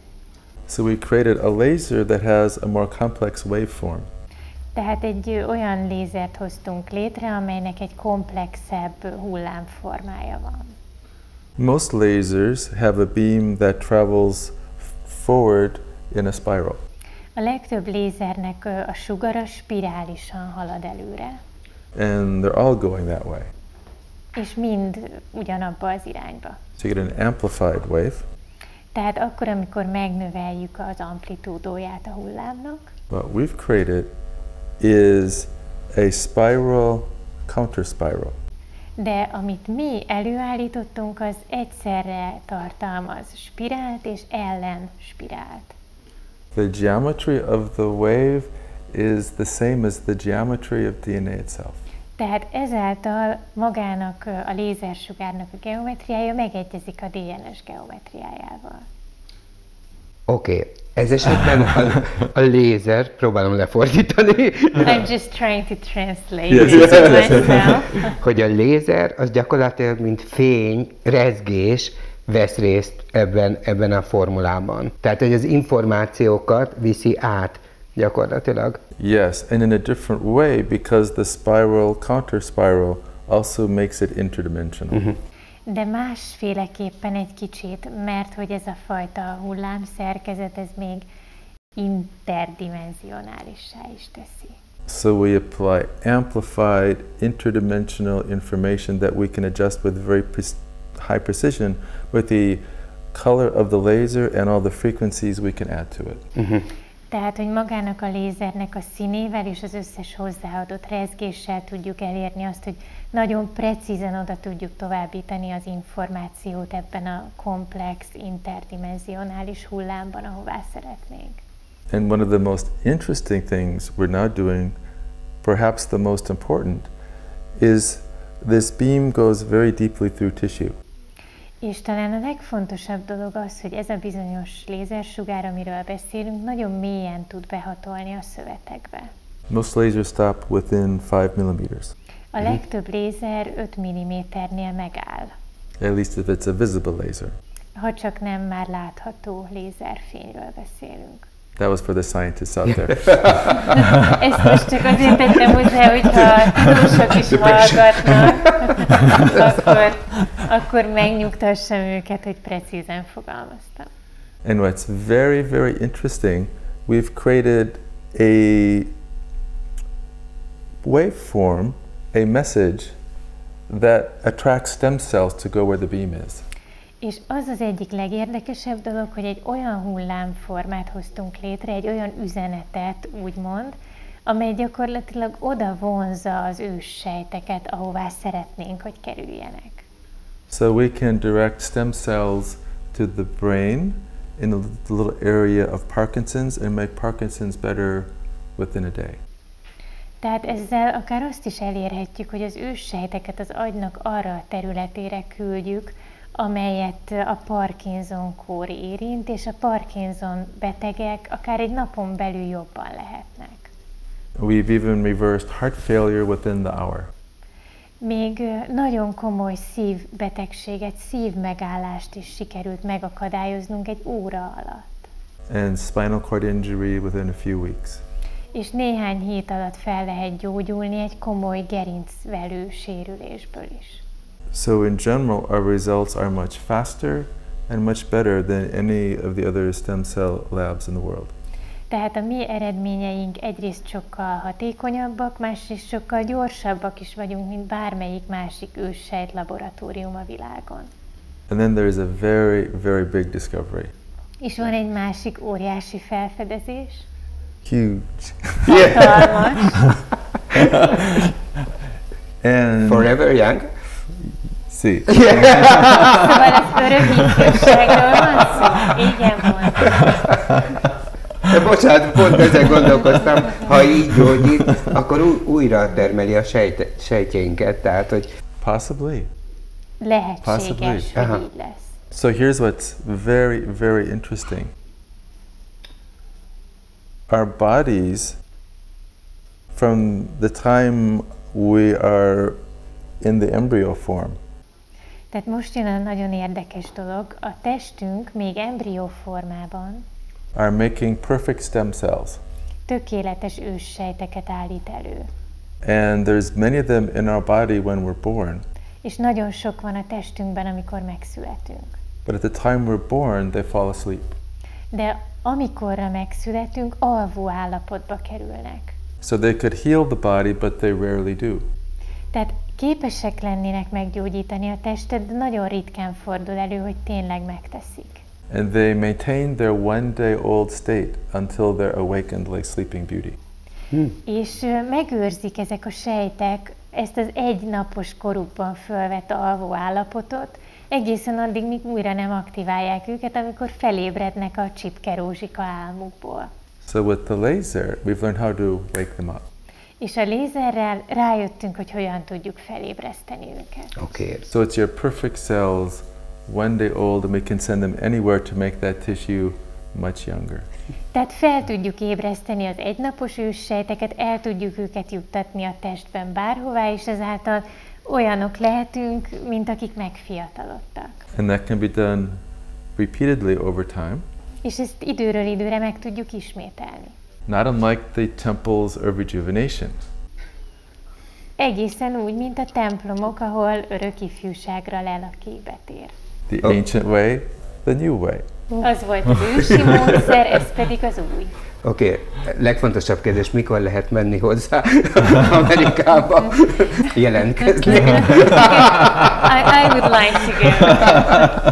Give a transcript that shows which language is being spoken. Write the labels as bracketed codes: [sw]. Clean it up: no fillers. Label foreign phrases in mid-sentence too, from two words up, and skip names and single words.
[en] So we created a laser that has a more complex waveform. [hu] Tehát egy olyan lézert hoztunk létre, amelynek egy komplexebb hullámformája van. [en] Most lasers have a beam that travels forward in a spiral. [hu] A legtöbb lézernek a sugara spirálisan halad előre. [en] And they're all going that way. [hu] És mind ugyanabba az irányba. [en] So you get an amplified wave. [hu] Tehát akkor, amikor megnöveljük az amplitúdóját a hullámnak, [en] What we've created is a spiral counterspiral. [hu] de amit mi előállítottunk, az egyszerre tartalmaz spirált és ellenspirált. [en] The geometry of the wave is the same as the geometry of DNA itself. [hu] Tehát ezáltal magának a lézersugárnak a geometriája megegyezik a DNS geometriájával. Oké. Ez esetben a lézer, próbálom lefordítani. [en] I'm just trying to translate myself. [hu] Hogy a lézer az gyakorlatilag mint fény, rezgés vesz részt ebben a formulában. Tehát, hogy az információkat viszi át gyakorlatilag. [en] Yes, and in a different way because the spiral, counter spiral also makes it interdimensional. [hu] De másféleképpen egy kicsit, mert hogy ez a fajta hullámszerkezet, ez még interdimenzionálissá is teszi. [en] So we apply amplified interdimensional information that we can adjust with very high precision with the color of the laser and all the frequencies we can add to it. [hu] Tehát, hogy magának a lézernek a színével és az összes hozzáadott rezgéssel tudjuk elérni azt, hogy nagyon precízen oda tudjuk továbbítani az információt ebben a komplex, interdimenzionális hullámban, ahová szeretnénk. [en] And one of the most interesting things we're now doing, perhaps the most important, is this beam goes very deeply through tissue. [hu] És talán a legfontosabb dolog az, hogy ez a bizonyos lézersugár, amiről beszélünk, nagyon mélyen tud behatolni a szövetekbe. [en] Most lasers stop within 5 millimeters. [hu] A legtöbb lézer 5 mm-nél megáll. [en] At least if it's a visible laser. [hu] Ha csak nem már látható lézerfényről beszélünk. [en] That was for the scientists out there. [hu] Ezt most csak azért tettem hozzá, hogyha a tudósok is hallgatnak, akkor megnyugtassam őket, hogy precízen fogalmaztam. [en] And what's very, very interesting, we've created a waveform, a message that attracts stem cells to go where the beam is. [hu] És az az egyik legérdekesebb dolog, hogy egy olyan hullámformát hoztunk létre, egy olyan üzenetet, úgymond, amely gyakorlatilag oda vonzza az őssejteket, ahová szeretnénk, hogy kerüljenek. [en] So we can direct stem cells to the brain in the little area of Parkinson's and make Parkinson's better within a day. [hu] Tehát ezzel akár azt is elérhetjük, hogy az őssejteket az agynak arra a területére küldjük, amelyet a Parkinson-kór érint, és a Parkinson betegek akár egy napon belül jobban lehetnek. [en] We've even reversed heart failure within the hour. [hu] Még nagyon komoly szívbetegséget, szívmegállást is sikerült megakadályoznunk egy óra alatt. [en] And spinal cord injury within a few weeks. [hu] És néhány hét alatt fel lehet gyógyulni egy komoly gerincvelő sérülésből is. [en] So in general, our results are much faster and much better than any of the other stem cell labs in the world. [hu] Tehát a mi eredményeink egyrészt sokkal hatékonyabbak, másrészt sokkal gyorsabbak is vagyunk, mint bármelyik másik őssejt laboratórium a világon. [en] And then there is a very, very big discovery. [hu] És van egy másik óriási felfedezés. [en] Huge. [hu] Hatalmas. [en] And Forever young. see. [hu] Szóval ez örök ifjúságról van szó? Igen, mondom. De bocsánat, pont ezen gondolkoztam, ha így gyógyít, akkor újra termeli a sejtjeinket, tehát hogy... [en] Possibly. [hu] Lehetséges, hogy így lesz. [en] So here's what's very, very interesting. Our bodies, from the time we are in the embryo form, [hu] Tehát most jön a nagyon érdekes dolog. A testünk még embrió formában [en] are making perfect stem cells. [hu] tökéletes őssejteket állít elő. [en] And there's many of them in our body when we're born. [hu] És nagyon sok van a testünkben, amikor megszületünk. [en] But at the time we're born, they fall asleep. [hu] De amikorra megszületünk, alvó állapotba kerülnek. [en] So they could heal the body, but they rarely do. [hu] Tehát képesek lennének meggyógyítani a testet, de nagyon ritkán fordul elő, hogy tényleg megteszik. [en] And they maintain their one-day-old state until they're awakened like Sleeping Beauty. [hu] És megőrzik ezek a sejtek ezt az egynapos korukban fölvett alvó állapotot, egészen addig, míg újra nem aktiválják őket, amikor felébrednek a csipke rózsika álmukból. [en] So with the laser, we've learned how to wake them up. [hu] És a lézerrel rájöttünk, hogy hogyan tudjuk felébreszteni őket. [en] Okay. So it's your perfect cells, one day old, and we can send them anywhere to make that tissue much younger. [hu] Tehát fel tudjuk ébreszteni az egynapos őssejteket, el tudjuk őket juttatni a testben bárhová, és ezáltal olyanok lehetünk, mint akik megfiatalodtak. [en] And that can be done repeatedly over time. [hu] És ezt időről időre meg tudjuk ismételni. [en] Not unlike the temples of rejuvenation. [hu] Egészen úgy, mint a templomok, ahol örök ifjúságra lelaki betér. [en] The ancient way, the new way. [hu] Az volt az ősi módszer, ez pedig az új. Oké, legfontosabb kérdés, mikor lehet menni hozzá Amerikába jelentkezni? [en] I would like to go.